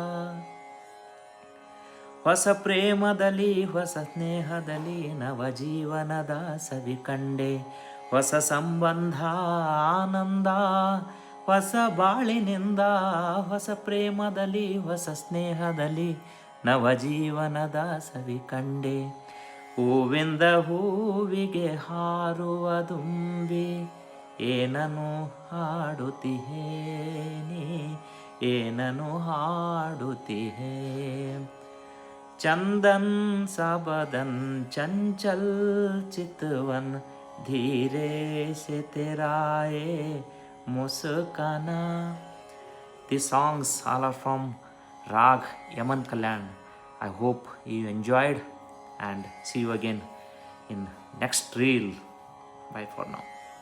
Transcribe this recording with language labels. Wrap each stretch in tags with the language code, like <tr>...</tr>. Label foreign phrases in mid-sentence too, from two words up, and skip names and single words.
<kn>ಹೊಸ ಪ್ರೇಮದಲ್ಲಿ ಹೊಸ ಸ್ನೇಹದಲ್ಲಿ ನವ ಜೀವನದ ಸವಿ ಕಂಡೆ ಹೊಸ ಸಂಬಂಧ ಆನಂದ ಹೊಸ ಬಾಳಿನಿಂದ ಹೊಸ ಪ್ರೇಮದಲ್ಲಿ ಹೊಸ ಸ್ನೇಹದಲ್ಲಿ ನವ ಜೀವನದ ಸವಿ ಕಂಡೆ ಹೂವಿಂದ ಹೂವಿಗೆ ಹಾರುವ ದುಂಬಿ ಏನನು ಹಾಡುತ್ತಿಹೇ ನೀ ಏನನು ಹಾಡುತ್ತಿಹೇ</kn> <hi>चंदन सा बदन चंचल चितवन धीरे से तेरा ये मुस्काना.</hi> <en>These songs all are from Rag Yaman Kalyan. I hope you enjoyed and see you again in next reel. Bye for now.</en>